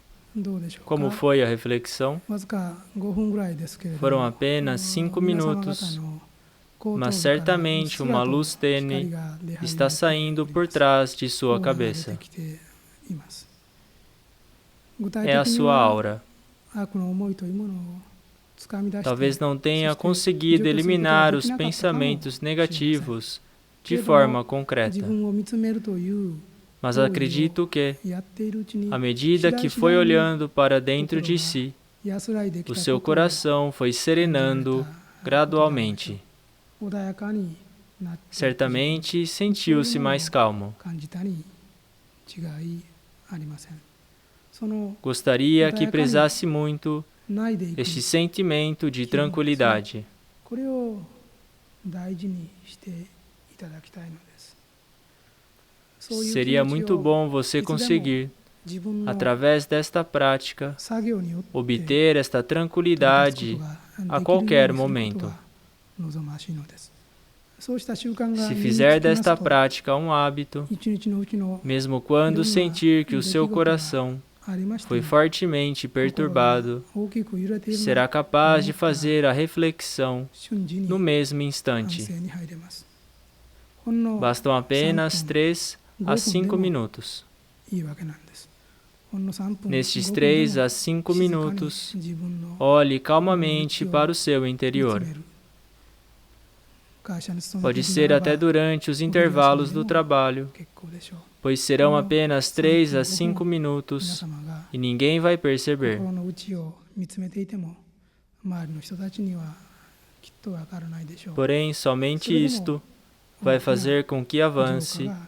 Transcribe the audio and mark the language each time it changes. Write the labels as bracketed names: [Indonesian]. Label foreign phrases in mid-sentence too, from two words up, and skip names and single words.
[Japanese] どうでしょうか。 [Portuguese] Como foi a reflexão? [Japanese] わずか5分ぐらいですけれども、 [Portuguese] Foram apenas 5 [Japanese] 皆様方 [Portuguese] minutos, [Japanese] の後頭部 [Portuguese] mas [Japanese] から [Portuguese] certamente uma luz tênue [Japanese] 光が出始めて [Portuguese] está saindo por trás de sua [Japanese] オーラが出 [Portuguese] cabeça. [Japanese] てきています。具体 [Portuguese] É a [Japanese] 的に [Portuguese] sua [Japanese] は [Portuguese] aura. [Japanese] 悪の思いというものをつかみ出して [Portuguese] Talvez não tenha conseguido eliminar os pensamentos negativos de forma concreta, [Japanese] 自分を見つめるという [Portuguese] mas acredito que, [Japanese] やっているうちに [Portuguese] à medida que foi olhando para dentro de si, [Japanese] 安らいでき [Portuguese] o [Japanese] た [Portuguese] seu [Japanese] ことを [Portuguese] coração foi serenando gradualmente. [Japanese] 穏やかになって [Portuguese] Certamente sentiu-se mais calmo. [Japanese] 感じたに違いありません。その [Portuguese] Gostaria que prezasse muito [Japanese] ないでいく [Portuguese] este sentimento de tranquilidade. [Japanese] これを大事にしていただきたいのです。そういう気 [Portuguese] Seria [Japanese] 持ち [Portuguese] muito [Japanese] を [Portuguese] bom você conseguir, [Japanese] 自分の [Portuguese] através desta prática, [Japanese] 作業によって [Portuguese] obter esta tranquilidade a qualquer momento. [Japanese] 望ましいのです。そうした習慣が [Portuguese] Se [Japanese] 身につ [Portuguese] fizer [Japanese] きます [Portuguese] desta [Japanese] と [Portuguese] prática um hábito, [Japanese] 一日のうちの [Portuguese] mesmo quando sentir que o seu coração [Japanese] ありまして [Portuguese] foi fortemente perturbado, [Japanese] 大きく揺れているのを [Portuguese] será capaz de fazer a reflexão [Japanese] 瞬時に [Portuguese] no mesmo [Japanese] 反 [Portuguese] instante. [Japanese] 省に入れます。ほんの [Portuguese] Bastam apenas 3 a 5 minutos. [Japanese] いいわけなんです。ほんの3分 [Portuguese] Nestes [Japanese] 5分で [Portuguese] 3 [Japanese] も [Portuguese] a 5 minutos, [Japanese] 静かに自分の [Portuguese] olhe calmamente para o seu [Japanese] 見 [Portuguese] interior. [Japanese] つめる。会社に勤めて [Portuguese] Pode [Japanese] いる [Portuguese] ser [Japanese] ならば [Portuguese] até durante os intervalos do trabalho, [Japanese] 結構でしょう。 [Portuguese] pois serão apenas 3 a 5 [Japanese] 皆 [Portuguese] minutos [Japanese] 様が [Portuguese] e ninguém vai perceber. [Japanese] 心の内を見つめていても周りの人たちにはきっとわからないでしょう。 [Portuguese] Porém, somente isto vai fazer com que [Japanese] 浄 [Portuguese] avance [Japanese] 化が